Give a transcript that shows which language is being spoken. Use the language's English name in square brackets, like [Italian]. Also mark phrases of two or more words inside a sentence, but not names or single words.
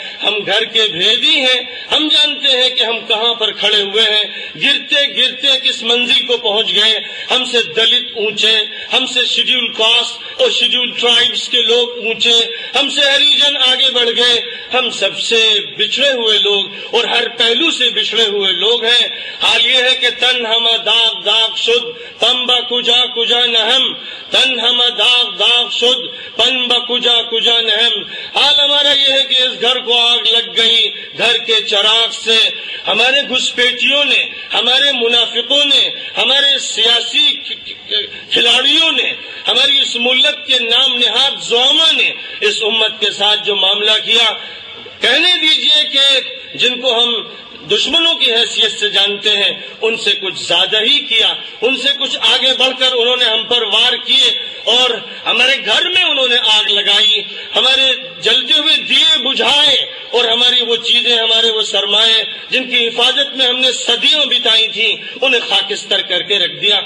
[Urdu] ہم گھر کے بھیدی ہیں، ہم جانتے ہیں کہ ہم کہاں پر کھڑے ہوئے ہیں، گرتے گرتے کس منزل کو پہنچ گئے۔ ہم سے دلت اونچے، ہم سے [English] Scheduled Caste [Urdu] اور [English] Scheduled Tribes [Urdu] کے لوگ اونچے، ہم سے ہریجن آگے بڑھ گئے۔ ہم سب سے بچھڑے ہوئے لوگ اور ہر پہلو سے بچھڑے ہوئے لوگ ہیں۔ حال یہ ہے کہ [Persian] تن ہم داغ داغ شد پمبا کجا کجا نہم، تن ہم داغ داغ شد پمبا کجا کجا نہم۔ [Urdu] حال ہمارا یہ ہے کہ اس گھر کو آگ لگ گئی، گھر کے چراغ سے ہمارے گھسپیٹیوں نے، ہمارے منافقوں نے، ہمارے سیاسی کھلاڑیوں نے، ہماری اس ملت کے نام نہاد زعما نے اس امت کے ساتھ جو معاملہ کیا، کہنے دیجئے کہ جن کو ہم دشمنوں کی حیثیت سے جانتے ہیں ان سے کچھ زیادہ ہی کیا، ان سے کچھ آگے بڑھ کر انہوں نے ہم پر وار کیے اور ہمارے گھر میں انہوں نے آگ لگائی، ہمارے جلتے ہوئے دیے بجھائے اور ہماری وہ چیزیں، ہمارے وہ سرمایے جن کی حفاظت میں ہم نے صدیوں بتائی تھیں انہیں خاکستر کر کے رکھ دیا۔